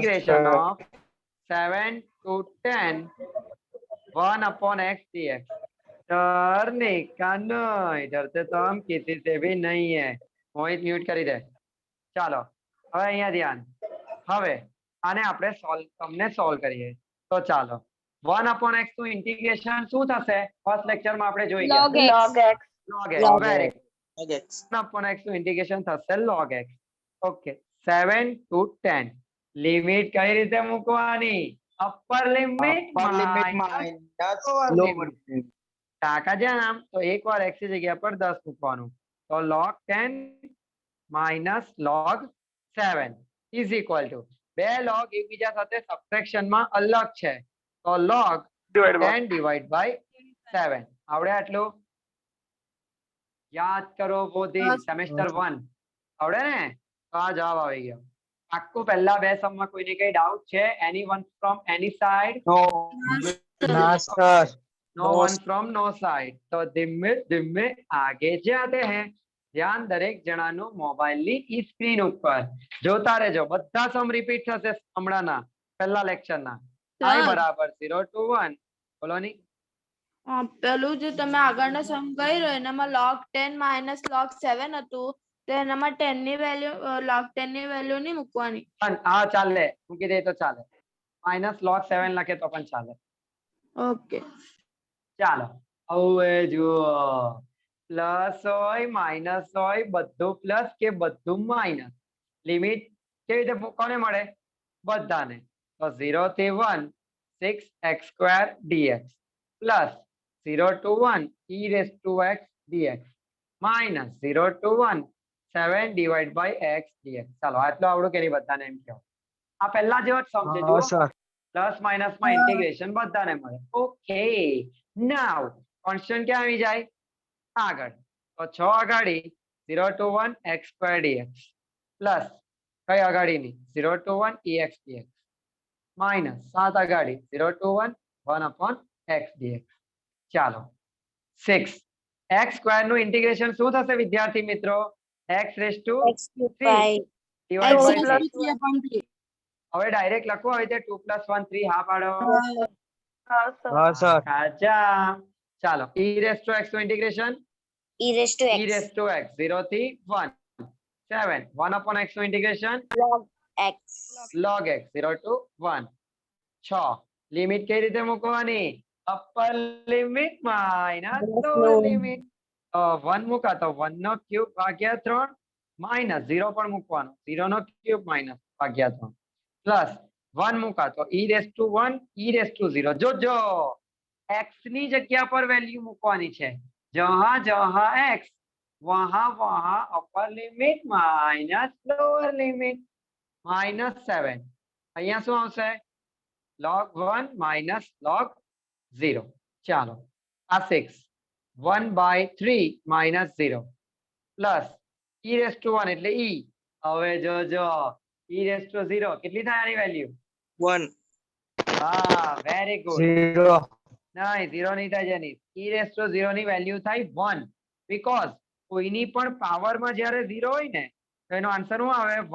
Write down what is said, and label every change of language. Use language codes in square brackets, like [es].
[en] integration of 7 to 10 1 upon x dx. [hi] डरने का नहीं, डरते तो हम किसी से भी नहीं है. [gu] મોહિત મ્યુટ કરી દે. ચાલો, હવે અહીંયા ધ્યાન. હવે આને આપણે તમને સોલ્વ કરીએ. તો ચાલો, 1 upon x નું ઇન્ટિગ્રેશન શું થશે? ફર્સ્ટ લેક્ચરમાં આપણે જોઈ ગયા. [en] Log x. log x. Very good. [gu] 1 upon x નું ઇન્ટિગ્રેશન થશે log x. Okay, 7 to 10. Limit કઈ રીતે મૂકવાની? Upper limit minus lower limit. કાકા જામ, તો એકવાર x ની જગ્યા પર 10 મૂકવાનું. તો log 10 minus log 7 is equal to, બે log એકબીજા સાથે સબટ્રેક્શન માં અલગ છે. તો log 10 divided by 7. આવડે આટલું? યાદ કરો બોધી, સેમેસ્ટર 1 આવડે ને? તો આ જવાબ આવી ગયો. આખું પહેલા બે સમમાં કોઈને કઈ ડાઉટ છે? [en] Anyone from any side? [hi] ना sir. [en] No one from no side. [hi] तो धीमे धीमे आगे जाते हैं. [gu] ધ્યાન દરેક જણાનું મોબાઈલની ઈ સ્ક્રીન ઉપર. જોતા રહેજો, બધા સમ રિપીટ થશે હમણાંના પહેલા લેક્ચરના. i બરાબર 0 to 1. બોલો ની. પેલું જે તમે આગળનો સમ કર્યો એનામાં log 10 minus log 7 હતું, તો એનામાં 10 ની વેલ્યુ log 10 ની વેલ્યુ નહીં મૂકવાની. હા ચાલે, મૂકી દે તો ચાલે. માઇનસ log 7 લખે તો પણ ચાલે. ઓકે. ચાલો હવે જુઓ, પ્લસ હોય માઇનસ હોય બધું પ્લસ કે બધું માઇનસ, લિમિટ કેવી રીતે કોને મળે? બધાને. તો 0 થી 1 6x² dx plus 0 to 1 e raised to x dx minus 0 to 1 7 divided by x dx. ચાલો આટલું આવડું કે નહીં બધાને એમ કહો. આ પહેલા જેવો જ સમજે જુઓ, સર પ્લસ માઇનસ માં ઇન્ટિગ્રેશન બધાને મળે. ઓકે, નાઉ કોન્સ્ટન્ટ ક્યાં આવી જાય? આગળ. તો 6 અગાડી 0 to 1 x² dx પ્લસ કઈ અગાડીની 0 to 1 ex dx માઇનસ 7 અગાડી 0 to 1 1/x dx. ચાલો 6 x² નું ઇન્ટિગ્રેશન શું થશે વિદ્યાર્થી મિત્રો? [en] x raised to X to 3 5. divided by X 3. complete. [gu] હવે ડાયરેક્ટ લખવું હોય તો 2 + 1 3 હા પાડો. હા સર સાચા. ચાલો e raised to x નું integration [en] E raised to e x. [gu] raised to x 0 થી 1 7 1/x નું integration [en] Log x. [gu] log x 0 to 1 6 limit કઈ રીતે મૂકવાની? Upper limit minus lower limit. 1 મૂકા તો 1 નો ક્યુબ ભાગ્યા 3 માઇનસ 0 પણ મૂકવાનો 0 નો ક્યુબ માઇનસ ભાગ્યા 3 પ્લસ 1 મૂકા તો e raised to 1 e raised to 0. જોજો x ની જગ્યા પર વેલ્યુ મૂકવાની છે. [hi] જહાં જહાં x વહાં વહાં [en] Upper limit minus lower limit. [gu] -7 અહીંયા શું આવશે? log 1 minus log 0. ચાલો આ 6 1/3 minus 0 plus e raised to 1 એટલે e. હવે જોજો e raised to 0 કેટલી થાય આની વેલ્યુ? [en] 1 [gu] હા [en] Very good. 0 [gu] નહીં 0 નહીં થાય જેની. e raised to 0 ની વેલ્યુ થાય 1 બીકોઝ કોઈની પણ પાવરમાં જ્યારે 0 હોય ને તો એનો આન્સર શું આવે?